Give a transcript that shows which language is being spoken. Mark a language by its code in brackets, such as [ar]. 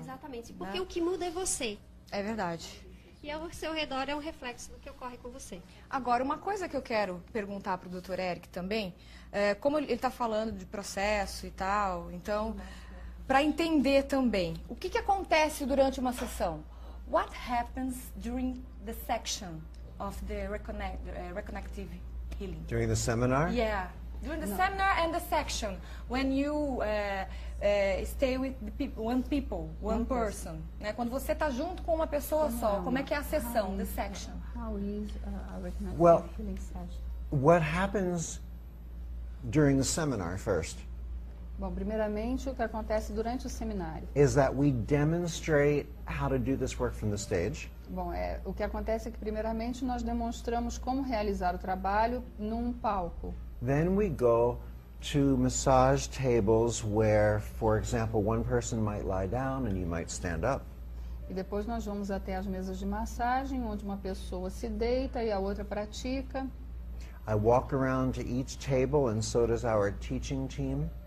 [pt] Exatamente, porque o que muda é você. É verdade. E ao seu redor é um reflexo do que ocorre com você. Agora, uma coisa que eu quero perguntar para o Dr. Eric também, como ele está falando de processo e tal, então, para entender também, o que acontece durante uma sessão? [en] What happens during the section of the reconnective healing? During the seminar? Yeah, during the seminar and the section, when you stay with the people, one person, né? [pt] Quando você está junto com uma pessoa só, como é que é a sessão, [en] the section? How is a reconnective Well, healing session? what happens during the seminar first [pt] Bom, primeiramente, o que acontece durante o seminário? [en] is that we demonstrate how to do this work from the stage. [pt] Bom, o que acontece é que, primeiramente, nós demonstramos como realizar o trabalho num palco. [en] Then we go to massage tables where, for example, one person might lie down and you might stand up. [pt] E depois nós vamos até as mesas de massagem, onde uma pessoa se deita e a outra pratica. [en] I walk around to each table and so does our teaching team.